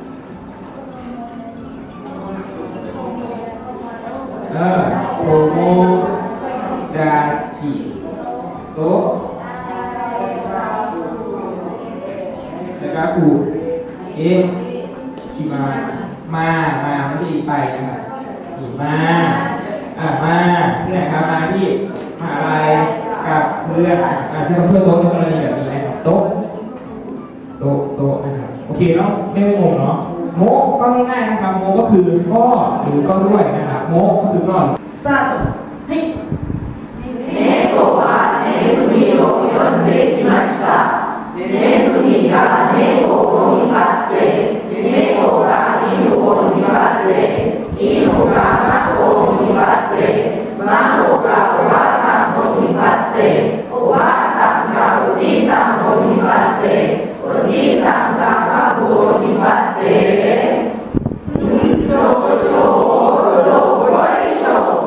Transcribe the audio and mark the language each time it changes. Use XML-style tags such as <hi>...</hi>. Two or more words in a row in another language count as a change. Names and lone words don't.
<ja>友達と</ja> <th>แล้วก็อูขี่มาไม่ใช่ไปนะครับขี่มามาที่ไหนครับมาที่มหาลัยกับเพื่อนใช้คำพูดโต๊ะในกรณีแบบนี้นะครับโต๊ะ นะครับโอเคเนาะไม่งงเนาะโมก็ง่ายๆนะครับโมก็คือก็หรือก็ด้วยนะครับโมก็คือก็สตาร์ทให้</th> <ja>猫はネズミを呼んできました。ネズミが猫を見張って、猫が犬を見張って、犬が孫を見張って、孫がおばあさんを見張って、おばあさんがおじいさんを見張って、おじいさんが孫を見張って、どうしよう、どこへしょう。</ja>